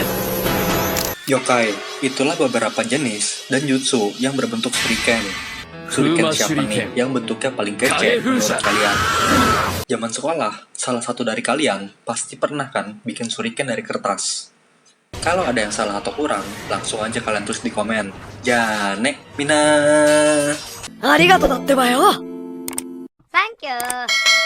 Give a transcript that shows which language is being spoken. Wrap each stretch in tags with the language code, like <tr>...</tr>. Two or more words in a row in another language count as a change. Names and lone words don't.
<id>Yokai, itulah beberapa jenis dan jutsu yang berbentuk shuriken. Shuriken siapa nih yang bentuknya paling kece menurut kalian? Zaman sekolah, salah satu dari kalian pasti pernah kan bikin shuriken dari kertas. Kalau ada yang salah atau kurang, langsung aja kalian tulis di komen.</id> <ja>じゃあね、みんな. ありがとうだってばよ.</ja> <en>Thank you.</en>